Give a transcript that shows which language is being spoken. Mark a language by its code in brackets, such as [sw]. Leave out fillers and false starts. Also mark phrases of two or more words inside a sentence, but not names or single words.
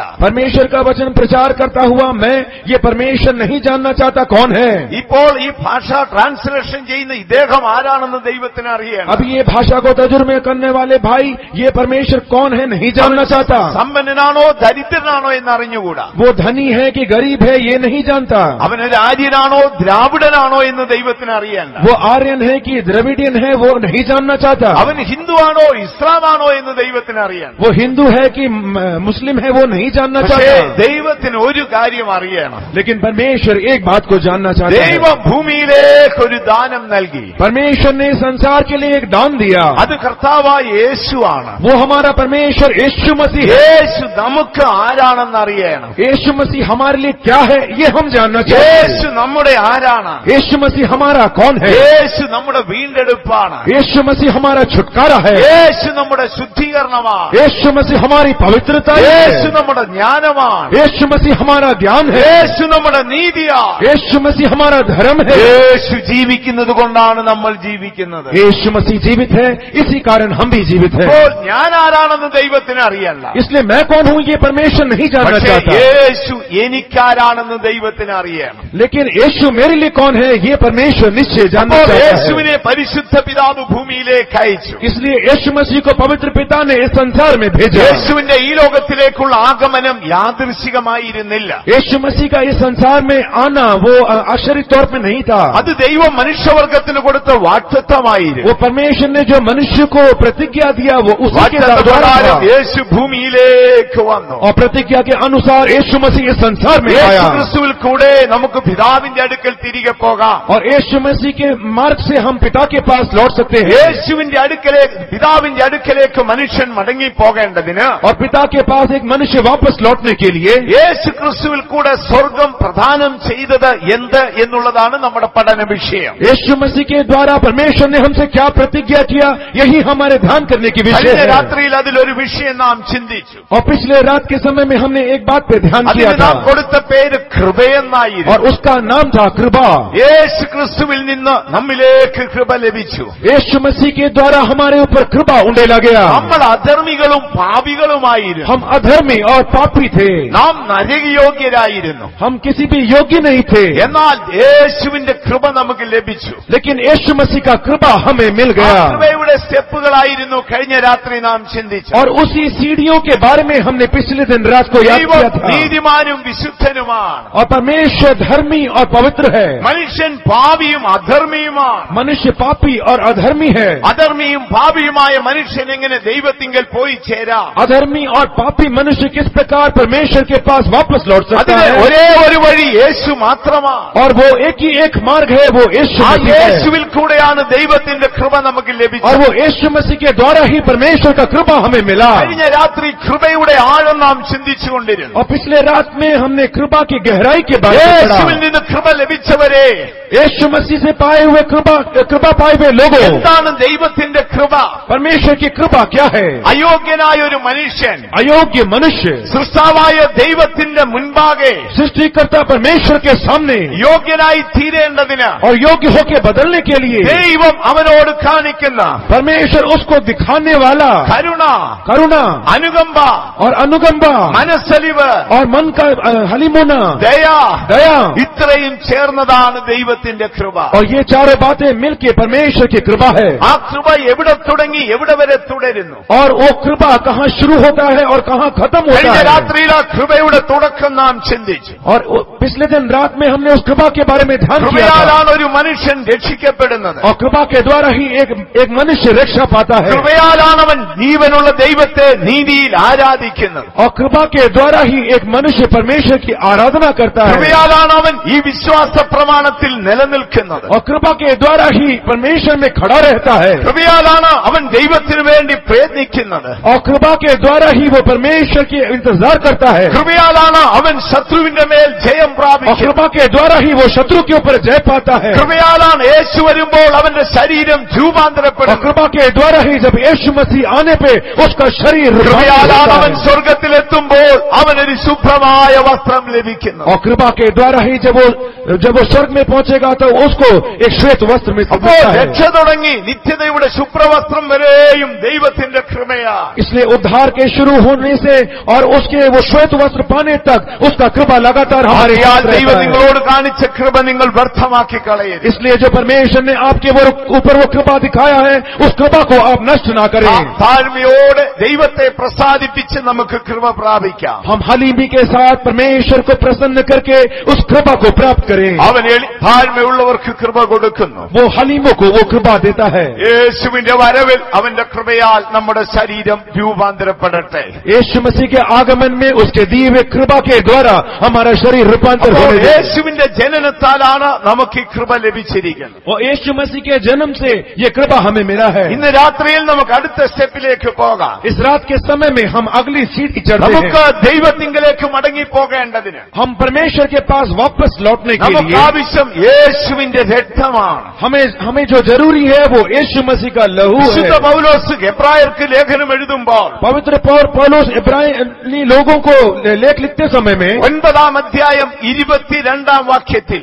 [hi] परमेश्वर का वचन प्रचार करता हुआ मैं ये परमेश्वर नहीं जानना चाहता कौन है. [ml] ഇപ്പോൾ ഈ ഭാഷ ട്രാൻസ്ലേഷൻ ചെയ്യുന്ന ഇദ്ദേഹം ആരാണെന്ന് ദൈവത്തിന് അറിയണം. [hi] अभी ये भाषा को तर्जुमे करने वाले भाई ये परमेश्वर कौन है नहीं जानना चाहता. [ml] സമ്പന്നനാണോ ദരിദ്രനാണോ എന്ന് അറിഞ്ഞുകൂടാ. [hi] वो धनी है कि गरीब है ये नहीं जानता. [ml] അവനൊരു ആര്യനാണോ ദ്രാവിഡനാണോ എന്ന് ദൈവത്തിന് അറിയണ്ട. [hi] वो आर्यन है कि द्रविडियन है वो नहीं जानना चाहता. [ml] അവൻ ഹിന്ദുവാണോ ഇസ്ലാമാണോ എന്ന് ദൈവത്തിന് അറിയണം. [hi] वो हिंदू है कि मुस्लिम है वो नहीं जानना പക്ഷേ चाहता. [ml] ദൈവത്തിന് ഒരു കാര്യം അറിയണം. [hi] लेकिन परमेश्वर एक बात को जानना चाहता है. [ml] ദൈവം ഭൂമിയിലേക്ക് ഒരു ദാനം നൽകി. [hi] परमेश्वर ने संसार के लिए एक दान दिया. [ml] അത് കർത്താവായ യേശുവാണ്. [hi] वो हमारा परमेश्वर यीशु मसीह है. [ml] യേശു നമുക്ക് ആരാണെന്ന് അറിയണം. [hi] यीशु मसीह हमारे लिए क्या है ये हम जानना चाहते हैं. [ml] യേശു നമ്മുടെ ആരാണ്? [hi] यीशु मसीह हमारा कौन है? [ml] യേശു നമ്മുടെ വീണ്ടെടുപ്പാണ്. [hi] यीशु मसीह हमारा छुटकारा है. [ml] യേശു നമ്മുടെ ശുദ്ധീകരണമാണ്. [hi] यीशु मसीह हमारी पवित्रता യേശു है. [ml] നമ്മുടെ ജ്ഞാനമാണ്. [hi] यीशु मसीह हमारा ज्ञान है. [ml] യേശു നമ്മുടെ നീതിയാണ്. [hi] यीशु मसीह हमारा धर्म है. [ml] യേശു ജീവിക്കുന്നത് കൊണ്ടാണ് നമ്മൾ ജീവിക്കുന്നത്. [hi] यीशु मसीह जीवित है इसी कारण हम भी जीवित हैं. [ml] അപ്പോൾ ഞാൻ ആരാണെന്ന് ദൈവത്തിന് അറിയല്ല. [hi] इसलिए मैं कौन हूँ ये परमेश्वर नहीं जानना പക്ഷേ चाहता. [ml] യേശു എനിക്കാരാണെന്ന് ദൈവത്തിന് അറിയണം. [hi] लेकिन यीशु मेरे लिए कौन है ये परमेश्वर निश्चय जानना അപ്പോൾ चाहता है. [ml] യേശുവിനെ പരിശുദ്ധ പിതാവ് ഭൂമിയിലേക്ക് അയച്ചു. [hi] इसलिए यीशु मसीह को पवित्र पिता ने इस संसार में भेजा. [ml] യേശുവിന്റെ ഈ ലോകത്തിലേക്കുള്ള ആഗമനം യാദൃശ്ചികമായിരുന്നില്ല. [hi] यीशु मसीह का इस संसार में आना वो आश्चर्य तौर पे नहीं था. [ml] അത് ദൈവം മനുഷ്യവർഗത്തിന് കൊടുത്ത വാഗ്ദത്തമായിരുന്നു. [hi] वो परमेश्वर ने जो मनुष्य को प्रतिज्ञा दिया वो उसी के द्वारा വാഗ്ദത്തപ്രകാരം था. [ml] യേശു ഭൂമിയിലേക്ക് വന്നു. [hi] और प्रतिज्ञा के अनुसार यीशु मसीह इस संसार में യേശു आया. [ml] ക്രിസ്തുവിൽ കൂടെ നമുക്ക് പിതാവിന്റെ അടുക്കൽ തിരികെ പോകാം. [hi] और यीशु मसीह के मार्ग से हम पिता के पास लौट सकते हैं. [ml] യേശുവിന്റെ അടുക്കലേക്ക് പിതാവിന്റെ അടുക്കലേക്ക് മനുഷ്യൻ മടങ്ങി പോകേണ്ടതിന് [hi] और पिता के पास एक मनुष्य वापस लौटने के लिए [ml] യേശു ക്രിസ്തുവിൽ കൂടെ സ്വർഗം പ്രദാനം ചെയ്തത് എന്ത് എന്നുള്ളതാണ് നമ്മുടെ പഠന വിഷയം. [hi] यीशु मसीह के द्वारा परमेश्वर ने हमसे क्या प्रतिज्ञा किया यही हमारे ध्यान करने की विषय കഴിഞ്ഞ है. [ml] രാത്രിയിൽ അതിലൊരു വിഷയം നാം ചിന്തിച്ചു. [hi] और पिछले रात के समय में हमने एक बात पे ध्यान किया അതിന് था [ml] നാം കൊടുത്ത പേര് കൃപയെന്നായിരുന്നു. [hi] और उसका नाम था कृपा. [ml] യേശു ക്രിസ്തുവിൽ നിന്ന് നമ്മിലേക്ക് കൃപ ലഭിച്ചു. [hi] यीशु मसीह के द्वारा हमारे ऊपर कृपा उंडेला गया. [ml] നമ്മൾ അധർമ്മികളും പാപികളുമായിരുന്നു. [hi] हम अधर्मी और पापी थे. [ml] നാം നരകയോഗ്യരായിരുന്നു. [hi] हम किसी भी योग्य नहीं थे. [ml] എന്നാൽ യേശുവിന്റെ കൃപ നമുക്ക് ലഭിച്ചു. [hi] लेकिन यीशु मसीह का कृपा हमें मिल ആ गया. [ml] കൃപയുടെ സ്റ്റെപ്പുകളായിരുന്നു കഴിഞ്ഞ രാത്രി നാം ചിന്തിച്ചത്. [hi] और उसी सीढ़ियों के बारे में हमने पिछले दिन रात को याद ദൈവം किया था. [ml] നീതിമാനും വിശുദ്ധനുമാണ്. [hi] और परमेश्वर धर्मी और पवित्र है. [ml] മനുഷ്യൻ പാപിയും അധർമ്മിയുമാണ്. [hi] मनुष्य पापी और अधर्मी है. [ml] അധർമ്മിയും പാപിയുമായ മനുഷ്യൻ എങ്ങനെ ദൈവത്തിങ്കൽ പോയി ചേരാം? [hi] अधर्मी और पापी मनुष्य किस प्रकार परमेश्वर के पास वापस लौट सकता അതിന് है? [ml] ഒരേ ഒരു വഴി യേശു മാത്രമാണ്. [hi] और वो एक ही एक मार्ग है वो यीशु ആ मसीह है. [ml] യേശുവിൽ കൂടെയാണ് ദൈവത്തിന്റെ കൃപ നമുക്ക് और ലഭിച്ചത്. [hi] वो यीशु मसीह के द्वारा ही परमेश्वर का कृपा हमें मिला. [ml] കഴിഞ്ഞ രാത്രി കൃപയുടെ ആഴം നാം ചിന്തിച്ചുകൊണ്ടിരുന്നു. [hi] और पिछले रात में हमने कृपा की गहराई के बारे में യേശുവിൽ पढ़ा. [ml] നിന്ന് കൃപ ലഭിച്ചവരെ, [hi] यीशु मसीह से पाए हुए कृपा पाए हुए लोगों, [ml] എന്താണ് ദൈവത്തിന്റെ കൃപ? [hi] परमेश्वर की कृपा क्या है? [ml] അയോഗ്യനായ ഒരു മനുഷ്യൻ [hi] अयोग्य मनुष्य [ml] സൃഷ്ടാവായ ദൈവത്തിന്റെ മുൻപാകെ [hi] सृष्टिकर्ता परमेश्वर के सामने [ml] യോഗ്യനായി തീരേണ്ടതിന് [hi] और योग्य होकर बदलने के लिए [ml] ദൈവം അവനോട് കാണിക്കുന്ന [hi] परमेश्वर उसको दिखाने वाला करुणा [ml] അനുകമ്പ [hi] और अनुकंपा [ml] മനസ്സലിവ് [hi] और मन का हलीमुना [ml] ദയ ഇത്രയും ചേർന്നതാണ് ദൈവത്തിന്റെ കൃപ. [hi] और ये चारों बातें मिलके परमेश्वर की कृपा है. [ml] ആ കൃപ എവിടെ തുടങ്ങി എവിടെ വരെ തുടരുന്നു? [hi] और वो कृपा कहाँ शुरू होता है और कहाँ खत्म होता കഴിഞ്ഞ है? [ml] രാത്രിയിൽ ആ കൃപയുടെ തുടക്കം നാം ചിന്തിച്ചു. [hi] और पिछले दिन रात में हमने उस कृपा के बारे में ध्यान किया था. [ml] കൃപയാലാണ് ഒരു മനുഷ്യൻ രക്ഷിക്കപ്പെടുന്നത്. [hi] और कृपा के द्वारा ही एक मनुष्य रक्षा पाता है. [ml] കൃപയാലാണ് അവൻ ജീവനുള്ള ദൈവത്തെ നീതിയിൽ ആരാധിക്കുന്നത്. [hi] और कृपा के द्वारा ही एक मनुष्य परमेश्वर की आराधना करता है. [ml] കൃപയാലാണ് അവൻ ഈ വിശ്വാസ പ്രമാണത്തിൽ നിലനിൽക്കുന്നത്. [hi] और कृपा के द्वारा ही परमेश्वर में खड़ा रहता है. [ml] കൃപയാലാണ് അവൻ ദൈവത്തിനു വേണ്ടി പ്രയത്നിക്കുന്നത്. [hi] और कृपा के द्वारा ही वो परमेश्वर की इंतजार करता है. [ml] കൃപയാലാണ് അവൻ ശത്രുവിന്റെ മേൽ ജയം और പ്രാപിക്കുന്നത്. [hi] कृपा के द्वारा ही वो शत्रु के ऊपर जय पाता है. [ml] കൃപയാലാണ് യേശു വരുമ്പോൾ അവന്റെ ശരീരം और രൂപാന്തരപ്പെടുന്നത്. [hi] कृपा के द्वारा ही जब यीशु मसीह आने पे उसका शरीर [ml] കൃപയാലാണ് അവൻ സ്വർഗത്തിലെത്തുമ്പോൾ അവനൊരു ശുഭ്രമായ വസ്ത്രം ലഭിക്കുന്നു. [hi] और कृपा के द्वारा ही जब वो स्वर्ग में पहुंचेगा तो उसको एक श्वेत वस्त्र में [ml] അപ്പോൾ രക്ഷ തുടങ്ങി നിത്യതയുടെ ശുഭ്രവസ്ത്രം വരെയും ദൈവത്തിന്റെ കൃപയാ. [hi] इसलिए उद्धार के शुरू होने से और उसके वो श्वेत वस्त्र पाने तक उसका कृपा लगातार हमारे साथ ദൈവം रहता है. [ml] നിങ്ങളോട് കാണിച്ച കൃപ നിങ്ങൾ വ്യർത്ഥമാക്കി കളയരുത്. [hi] इसलिए जो परमेश्वर ने आपके ऊपर वो कृपा दिखाया है उस कृपा को आप नष्ट ना करें. [ml] താഴ്മയോടെ ദൈവത്തെ പ്രസാദിപ്പിച്ച് നമുക്ക് കൃപ പ്രാപിക്കാം. [hi] हम हलीमी के साथ परमेश्वर को प्रसन्न करके उस कृपा को प्राप्त करें. [ml] അവൻ താഴ്മയുള്ളവർക്ക് കൃപ കൊടുക്കുന്നു. [hi] वो हलीमों को वो कृपा देता है. [ml] യേശുവിന്റെ വരവിൽ അവന്റെ കൃപയാൽ നമ്മുടെ ശരീരം രൂപാന്തരപ്പെടട്ടെ. [hi] यीशु मसीह के आगमन में उसके दिए हुए कृपा के द्वारा हमारा शरीर रूपांतर होने दे. [ml] യേശുവിന്റെ ജനനത്താലാണ് നമുക്ക് ഈ കൃപ ലഭിച്ചിരിക്കുന്നത്. [hi] और यीशु मसीह के जन्म से ये कृपा हमें मिला है. [ml] ഇന്ന് രാത്രിയിൽ നമുക്ക് അടുത്ത സ്റ്റെപ്പിലേക്ക് പോകാം. [hi] इस रात के समय में हम अगली सीढ़ी चढ़ते നമുക്ക് हैं. [ml] ദൈവത്തിങ്കലേക്ക് മടങ്ങിപ്പോകേണ്ടതിന് [hi] हम परमेश्वर के पास वापस लौटने के നമുക്ക് लिए [ml] ആവശ്യം യേശുവിന്റെ രക്തമാണ്. [hi] हमें जो जरूरी है वो यीशु मसीह का लहू വിശുദ്ധ है. [ml] പൗലോസ് എബ്രായർക്ക് ലേഖനം എഴുതുമ്പോൾ [hi] पवित्र पौलुस इब्रानी लोगों को लेख लिखते समय में [ml] 9-ാം അധ്യായം 22-ാം വാക്യത്തിൽ